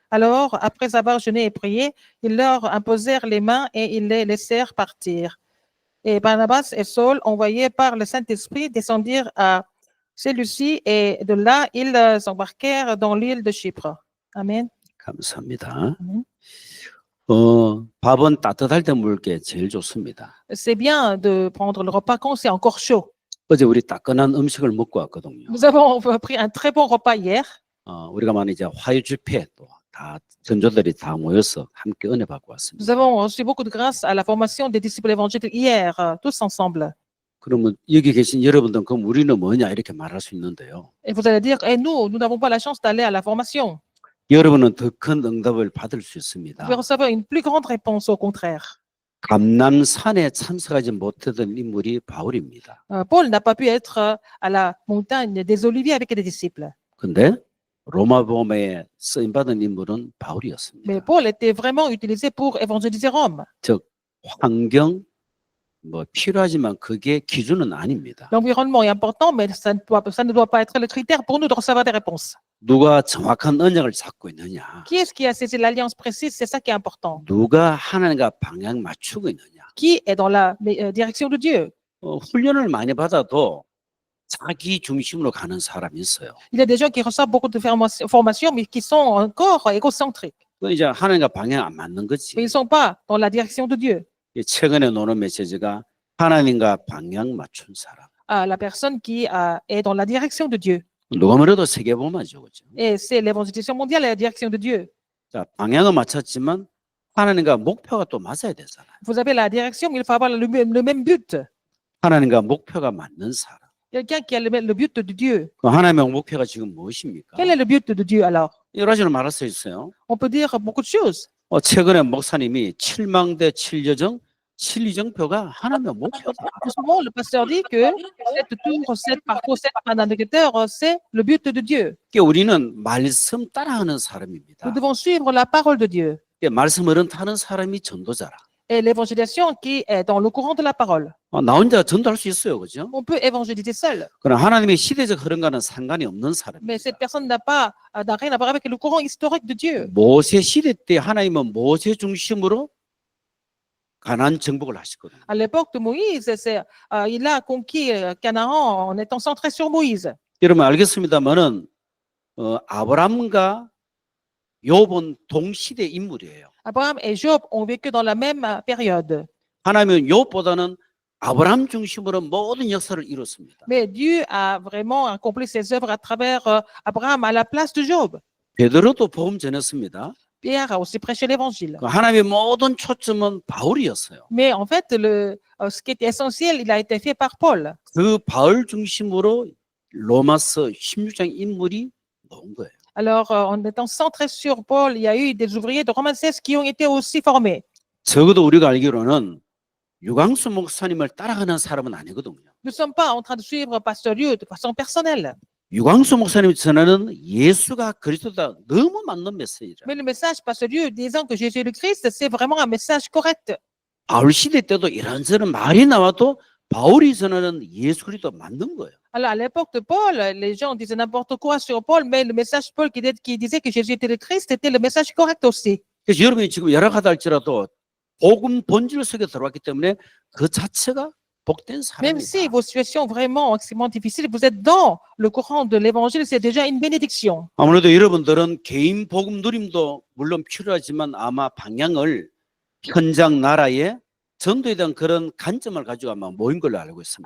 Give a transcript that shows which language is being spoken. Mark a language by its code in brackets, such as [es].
[fr] Alors, après avoir jeûné et prié, ils leur imposèrent les mains et ils les laissèrent partir. Et Barnabas et Saul, envoyés par le Saint-Esprit, descendirent à Séleucie et de là, ils s'embarquèrent dans l'île de Chypre. Amen. [ko] 감사합니다. [fr] Amen. [ko] 밥은 따뜻할 때 먹을 게 제일 좋습니다. [fr] C'est bien de prendre le repas quand c'est encore chaud. [ko] 어제 우리 따끈한 음식을 먹고 왔거든요. [fr] Nous avons pris un très bon repas hier. [ko] 우리가 많이 이제 화요 집회 또 다 전도들이 다 모여서 함께 은혜 받고 왔습니다. [fr] Nous avons reçu beaucoup de grâce à la formation des disciples évangéliques hier, tous ensemble. [ko] 그러면 여기 계신 여러분들은 그럼 우리는 뭐냐 이렇게 말할 수 있는데요. [fr] Et vous allez dire, et nous n'avons pas la chance d'aller à la formation. [ko] 여러분은 더 큰 응답을 받을 수 [fr] Vous [ko] 있습니다. [fr] pouvez recevoir une plus grande réponse au contraire. [ko] 감람산에 참석하지 못했던 인물이 바울입니다. [fr] Paul n'a pas pu être à la montagne des Oliviers avec les disciples. [ko] 근데 로마복음에 쓰임 받은 인물은 [fr] Mais [ko] 바울이었습니다. [fr] Paul était vraiment utilisé pour évangéliser Rome. [ko] 즉 환경 뭐 필요하지만 그게 기준은 아닙니다. [fr] L'environnement est important, mais ça ne doit pas être le critère pour nous de recevoir des réponses. [ko] 누가 정확한 언약을 잡고 있느냐? [fr] Qui est-ce qui a saisi l'alliance précise? C'est ça qui est important. [ko] 누가 하나님과 방향 맞추고 있느냐? [fr] Qui est dans la direction de Dieu? [ko] 훈련을 많이 받아도 자기 중심으로 가는 사람이 있어요. [fr] Il y a des gens qui reçoivent beaucoup de formations, mais qui sont encore égocentriques. [ko] 그 이제 하나님과 방향 안 맞는 거지. [fr] Mais ils ne sont pas dans la direction de Dieu. [ko] 최근에 노는 메시지가 하나님과 방향 맞춘 사람. [fr] La personne qui est dans la direction de Dieu. [ko] 누가 뭐래도 세계복음화죠, 그죠? [fr] Et c'est l'évangélisation mondiale et la direction de Dieu. [ko] 자, 방향은 맞췄지만 하나님과 목표가 또 맞아야 되잖아요. [fr] Vous avez la direction, mais il faut avoir le même but. [ko] 하나님과 목표가 맞는 사람. [fr] Quelqu'un qui a le but de Dieu. [ko] 그 하나님의 목표가 지금 무엇입니까? [fr] Quel est le but de Dieu alors? [ko] 여러 가지로 말할 수 있어요. [fr] On peut dire beaucoup de choses. [ko] 최근에 목사님이 7망대 7여정 7이정표가 하나님의 목표다. [fr] Souvent, le pasteur dit que cette tour, cette parcours, cette indicateur, c'est le but de Dieu. [ko] 우리는 말씀 따라하는 사람입니다. [fr] Nous devons suivre la parole de Dieu. [ko] 말씀을 타는 사람이 전도자라. [fr] Et l'évangélisation qui est dans le courant de la parole. [ko] 나 혼자 전도할 수 있어요, 그죠? [fr] On peut évangéliser seul. [ko] 그러나 하나님의 시대적 흐름과는 상관이 없는 [fr] Mais [ko] 사람입니다. [fr] cette personne n'a rien à voir avec le courant historique de Dieu. [ko] 모세 시대 때 하나님은 모세 중심으로 가나안 정복을 하셨거든요. [fr] À l'époque de Moïse, il a conquis Canaan en étant centré sur Moïse. [ko] 여러분 알겠습니다만은 아브람과 욥은 동시대 인물이에요. [fr] Abraham et Job ont vécu dans la même période. [ko] 하나님은 욥보다는 아브람 중심으로 모든 역사를 이뤘습니다. [fr] Mais Dieu a vraiment accompli ses œuvres à travers Abraham à la place de Job. [ko] 베드로도 복음 전했습니다. [fr] Pierre a aussi prêché l'évangile. [ko] 하나님의 모든 초점은 바울이었어요. [fr] Mais en fait, ce qui était essentiel, il a été fait par Paul. [ko] 그 바울 중심으로 로마서 16장 인물이 나온 거예요. [fr] Alors, en étant centré sur Paul, il y a eu des ouvriers de Romains 16 qui ont été aussi formés. [ko] 적어도 우리가 알기로는 유광수 목사님을 따라가는 사람은 아니거든요. [fr] Nous ne sommes pas en train de suivre Pasteur Lieu de façon personnelle. [ko] 유광수 목사님 전하는 예수가 그리스도다 너무 맞는 메시지라. [fr] Mais le message Pasteur Lieu disant que Jésus est le Christ, c'est vraiment un message correct. [ko] 바울 시대 때도 이런저런 말이 나와도 바울이 전하는 예수 그리스도 맞는 거예요. [fr] Alors, à l'époque de Paul, les gens disaient n'importe quoi sur Paul, mais le message Paul qui disait que Jésus était le Christ était le message correct aussi. [ko] 그래서 여러분이 지금 열악하다 할지라도 복음 본질 속에 들어왔기 때문에 그 자체가 복된 [fr] Même si [ko] 사람이다. [fr] vos situations vraiment extrêmement difficiles, vous êtes dans le courant de l'évangile, c'est déjà une bénédiction. [ko] 아무래도 여러분들은 개인 복음 누림도 물론 필요하지만 아마 방향을 현장 나라의 전도에 대한 그런 관점을 가지고 아마 모인 걸로 알고 있습니다.